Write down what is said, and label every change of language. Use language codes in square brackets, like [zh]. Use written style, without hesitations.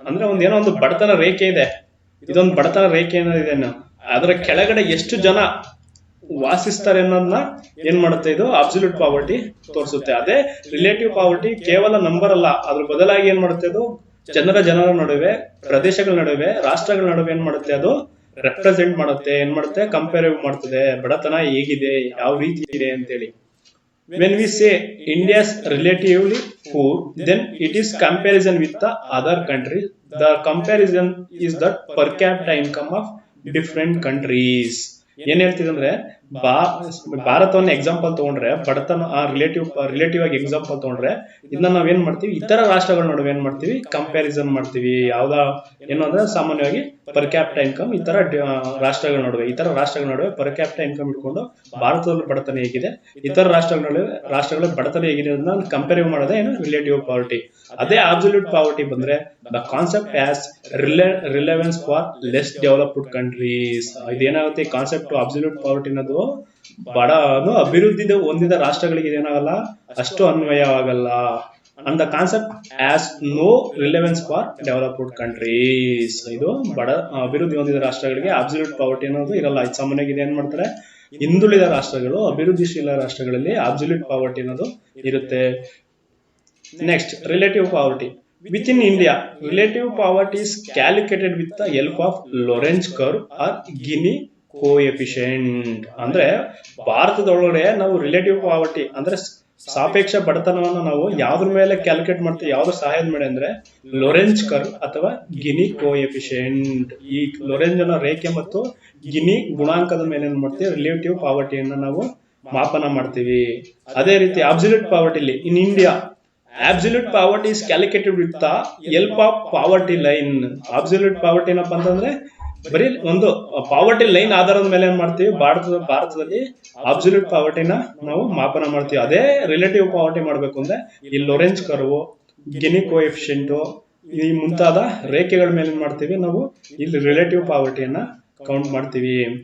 [kn] ಅಂದ್ರೆ ಒಂದು ಬಡತನ ರೇಖೆ ಇದೆ, ಇದೊಂದು ಬಡತನ ರೇಖೆ ಏನಿದೆ, ಅದರ ಕೆಳಗಡೆ ಎಷ್ಟು ಜನ ವಾಸಿಸ್ತಾರೆ ಅನ್ನೋದನ್ನ ಏನ್ ಮಾಡುತ್ತೆ, ಇದು ಅಬ್ಸಲ್ಯೂಟ್ ಪಾವರ್ಟಿ ತೋರಿಸುತ್ತೆ. ಅದೇ ರಿಲೇಟಿವ್ ಪಾವರ್ಟಿ ಕೇವಲ ನಂಬರ್ ಅಲ್ಲ, ಅದ್ರ ಬದಲಾಗಿ ಏನ್ ಮಾಡುತ್ತೆ, ಅದು ಜನರ ನಡುವೆ, ಪ್ರದೇಶಗಳ ನಡುವೆ, ರಾಷ್ಟ್ರಗಳ ನಡುವೆ ಏನ್ ಮಾಡುತ್ತೆ, ಅದು ರೆಪ್ರೆಸೆಂಟ್ ಮಾಡುತ್ತೆ, ಕಂಪೇರ್ ಮಾಡ್ತದೆ ಬಡತನ ಹೇಗಿದೆ, ಯಾವ ರೀತಿ ಇದೆ ಅಂತೇಳಿ. [en] When we say India's relatively poor, then it is comparison with the other countries. The comparison is that per capita income of different countries. [kn] ಏನ್ ಹೇಳ್ತಿದೆ ಅಂದ್ರೆ ಭಾರತವನ್ನ ಎಕ್ಸಾಂಪಲ್ ತಗೊಂಡ್ರೆ ಬಡತನ ರಿಲೇಟಿವ್ ಆಗಿ ಎಕ್ಸಾಂಪಲ್ ತಗೊಂಡ್ರೆ ಇದನ್ನ ನಾವೇನ್ ಮಾಡ್ತೀವಿ, ಇತರ ರಾಷ್ಟ್ರಗಳ ನಡುವೆ ಏನ್ ಮಾಡ್ತೀವಿ, ಕಂಪ್ಯಾರಿಸನ್ ಮಾಡ್ತೀವಿ. ಏನು ಅಂದ್ರೆ ಸಾಮಾನ್ಯವಾಗಿ ಪರ್ ಕ್ಯಾಪಿಟಲ್ ಇನ್ಕಮ್ ಇತರ ರಾಷ್ಟ್ರಗಳ ನಡುವೆ ಪರ್ ಕ್ಯಾಪಿಟಲ್ ಇನ್ಕಮ್ ಇಟ್ಕೊಂಡು ಭಾರತದಲ್ಲಿ ಬಡತನ ಹೇಗಿದೆ, ಇತರ ರಾಷ್ಟ್ರಗಳ ಬಡತನ ಹೇಗಿದೆ ಅಂತ ಕಂಪೇರ್ ಮಾಡೋದೇ ಏನು ರಿಲೇಟಿವ್ ಪಾವರ್ಟಿ. ಅದೇ ಅಬ್ಸಲ್ಯೂಟ್ ಪಾವರ್ಟಿ ಬಂದ್ರೆ [en] The concept has relevance for less developed countries. [kn] ಇದೇನಾಗುತ್ತೆ, concept absolute poverty ಅನ್ನೋದು ಅಭಿವೃದ್ಧಿ ಹೊಂದಿದ ರಾಷ್ಟ್ರಗಳಿಗೆ ಇದೇನಾಗಲ್ಲ, ಅಷ್ಟು ಅನ್ವಯವಾಗಲ್ಲ. [en] and the concept has no relevance for developed countries. [kn] ಇದು ಅಭಿವೃದ್ಧಿ ಹೊಂದಿದ ರಾಷ್ಟ್ರಗಳಿಗೆ ಅಬ್ಸಲ್ಯೂಟ್ ಪಾವರ್ಟಿ ಅನ್ನೋದು ಇರಲ್ಲ. ಇದು ಸಾಮಾನ್ಯವಾಗಿ ಏನ್ ಮಾಡ್ತಾರೆ, ಹಿಂದುಳಿದ ರಾಷ್ಟ್ರಗಳು, ಅಭಿವೃದ್ಧಿಶೀಲ ರಾಷ್ಟ್ರಗಳಲ್ಲಿ ಅಬ್ಸಲ್ಯೂಟ್ ಪಾವರ್ಟಿ ಅನ್ನೋದು ಇರುತ್ತೆ. Next, relative poverty. [en] Within India, relative poverty is calculated with the help of Lorenz curve or Gini coefficient. [kn] ಅಂದ್ರೆ ಭಾರತದೊಳಗಡೆ ನಾವು ರಿಲೇಟಿವ್ ಪಾವರ್ಟಿ ಅಂದ್ರೆ ಸಾಪೇಕ್ಷ ಬಡತನವನ್ನು ನಾವು ಯಾವ್ದ್ರ ಮೇಲೆ ಕ್ಯಾಲ್ಕುಲೇಟ್ ಮಾಡ್ತೀವಿ, ಯಾವ್ದ್ರ ಸಹಾಯದ ಮೇಲೆ ಅಂದ್ರೆ ಲೊರೆಂಜ್ ಕರ್ವ್ ಅಥವಾ ಗಿನಿ ಕೋಎಫಿಷಿಯಂಟ್. ಈ ಲೊರೆಂಜ್ ನ ರೇಖೆ ಮತ್ತು ಗಿನಿ ಗುಣಾಂಕದ ಮೇಲೆ ಏನ್ ಮಾಡ್ತೀವಿ, ರಿಲೇಟಿವ್ ಪಾವರ್ಟಿಯನ್ನು ನಾವು ಮಾಪನ ಮಾಡ್ತೀವಿ. ಅದೇ ರೀತಿ [en] Absolute ಪಾವರ್ಟಿಲಿ in India absolute poverty is calculated with the help of poverty line. [kn] absolute poverty ಏನಪ್ಪ ಅಂತಂದ್ರೆ ಬರೀ ಒಂದು ಪಾವರ್ಟಿ ಲೈನ್ ಆಧಾರದ ಮೇಲೆ ಏನ್ ಮಾಡ್ತೀವಿ, ಭಾರತದಲ್ಲಿ ಅಬ್ಸಲ್ಯೂಟ್ ಪಾವರ್ಟಿನ ನಾವು ಮಾಪನ ಮಾಡ್ತೀವಿ. ಅದೇ ರಿಲೇಟಿವ್ ಪಾವರ್ಟಿ ಮಾಡ್ಬೇಕು ಅಂದ್ರೆ ಈ ಲೊರೆಂಜ್ ಕರ್ವ್, ಗಿನಿ ಕೋಎಫಿಷಿಯಂಟ್, ಈ ಮುಂತಾದ ರೇಖೆಗಳ ಮೇಲೆ ಏನ್ ಮಾಡ್ತೀವಿ, ನಾವು ಇಲ್ಲಿ ರಿಲೇಟಿವ್ ಪಾವರ್ಟಿಯನ್ನ ಕೌಂಟ್ ಮಾಡ್ತೀವಿ.